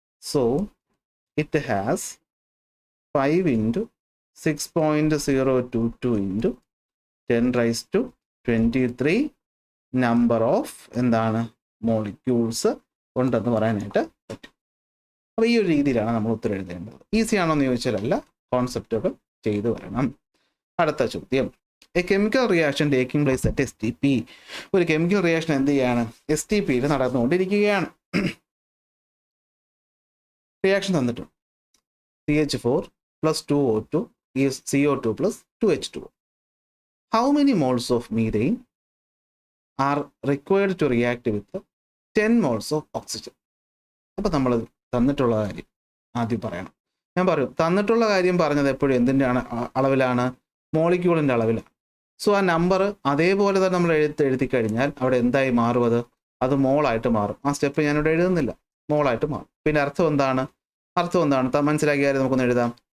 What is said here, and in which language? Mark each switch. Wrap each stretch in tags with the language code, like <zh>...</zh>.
<en>so it has 5 into 6.022 into 10⁻23 number of</en> <ml>എന്താണ് molecules ഉണ്ടെന്ന് പറയാനായിട്ട് പറ്റും. അപ്പോൾ ഈ ഒരു രീതിയിലാണ് നമ്മൾ ഉത്തരം എഴുതേണ്ടത്. ഈസി ആണോ എന്ന് ചോദിച്ചാലല്ല, കോൺസെപ്റ്റുകൾ ചെയ്തു വരണം. അടുത്ത ചോദ്യം,</ml> <en>A chemical reaction taking place at STP.</en> <ml>ഒരു കെമിക്കൽ റിയാക്ഷൻ എന്ത് ചെയ്യാണ്, STPയിൽ നടന്നുകൊണ്ടിരിക്കുകയാണ്. റിയാക്ഷൻ തന്നിട്ടുണ്ട് CH4 + 2O2 is CO2 + 2H2O.</ml> <en>How many moles of methane are required to react with 10 moles of oxygen?</en> <ml>അപ്പോൾ നമ്മൾ തന്നിട്ടുള്ള കാര്യം ആദ്യം പറയണം. ഞാൻ പറയും, തന്നിട്ടുള്ള കാര്യം പറഞ്ഞത് എപ്പോഴും എന്തിൻ്റെ അളവിലാണ്, മോളിക്യൂളിൻ്റെ അളവിലാണ്. സോ ആ നമ്പർ അതേപോലെ തന്നെ നമ്മൾ എഴുതി കഴിഞ്ഞാൽ അവിടെ എന്തായി മാറും, അത് മോളായിട്ട് മാറും. ആ സ്റ്റെപ്പ് ഞാനിവിടെ എഴുതുന്നില്ല, മോളായിട്ട് മാറും. പിന്നെ അർത്ഥം എന്താണ് മനസ്സിലാക്കിയാൽ നമുക്കൊന്ന് എഴുതാം.</ml>